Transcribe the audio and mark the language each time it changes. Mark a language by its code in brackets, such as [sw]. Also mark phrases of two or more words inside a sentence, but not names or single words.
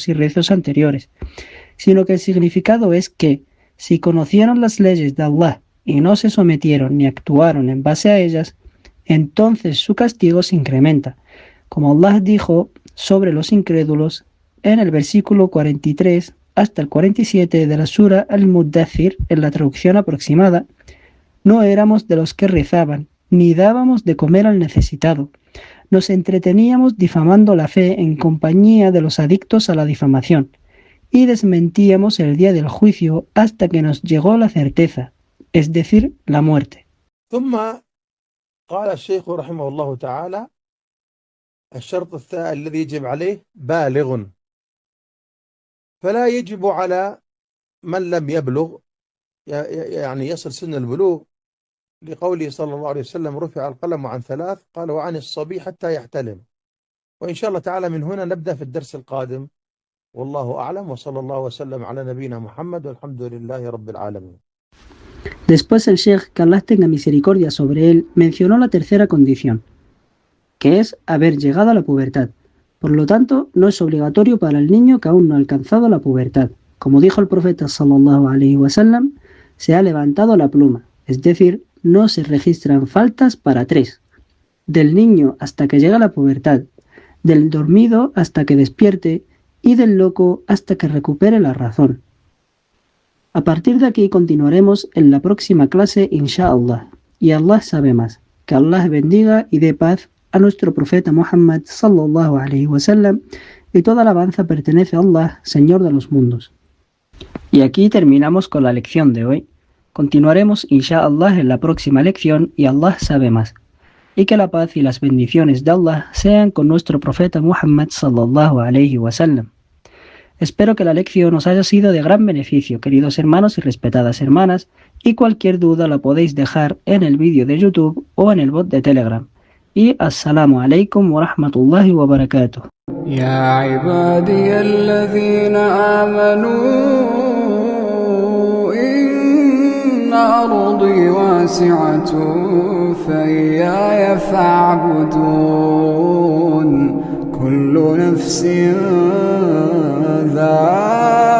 [es] y rezos anteriores, sino que el significado es que, si conocieron las leyes de Allah y no se sometieron ni actuaron en base a ellas, entonces su castigo se incrementa, como Allah dijo sobre los incrédulos en el versículo 43 hasta el 47 de la Sura Al-Muddathir, en la traducción aproximada: no éramos de los que rezaban, ni dábamos de comer al necesitado. Nos entreteníamos difamando la fe en compañía de los adictos a la difamación, y desmentíamos el día del juicio hasta que nos llegó la certeza, es decir, la muerte. [ar] ثم قال الشيخ رحمه الله تعالى: الشرط الثاني الذي يجب عليه بالغ، فلا يجب على من لم يبلغ، يعني يصل سن البلوغ، لقوله صلى الله عليه وسلم: رفع القلم عن ثلاث، قال: وعن الصبي حتى يحتلم. وإن شاء الله تعالى من هنا نبدأ في الدرس القادم، والله أعلم، وصلى الله وسلم على نبينا محمد والحمد لله رب العالمين. [es] Después el Sheikh, que Allah tenga misericordia sobre él, mencionó la tercera condición, que es haber llegado a la pubertad. Por lo tanto, no es obligatorio para el niño que aún no ha alcanzado la pubertad. Como dijo el profeta [ar] صلى الله عليه وسلم, [es] se ha levantado la pluma, es decir, no se registran faltas para 3: del niño hasta que llega a la pubertad, del dormido hasta que despierte y del loco hasta que recupere la razón. A partir de aquí continuaremos en la próxima clase, inshallah, y Allah sabe más. Que Allah bendiga y dé paz a nuestro profeta Muhammad [ar] صلى الله عليه وسلم, [es] y toda alabanza pertenece a Allah, Señor de los mundos. Y aquí terminamos con la lección de hoy. Continuaremos inshallah en la próxima lección y Allah sabe más. y que la paz y las bendiciones de Allah sean con nuestro profeta Muhammad [ar] صلى الله عليه وسلم. [es] Espero que la lección os haya sido de gran beneficio, queridos hermanos y respetadas hermanas, y cualquier duda la podéis dejar en el vídeo de YouTube o en el bot de Telegram. [ar] Y السلام عليكم ورحمة الله وبركاته. يا عبادي الذين آمنوا إن أرضي واسعة فإياي فاعبدون كل نفس ذائقة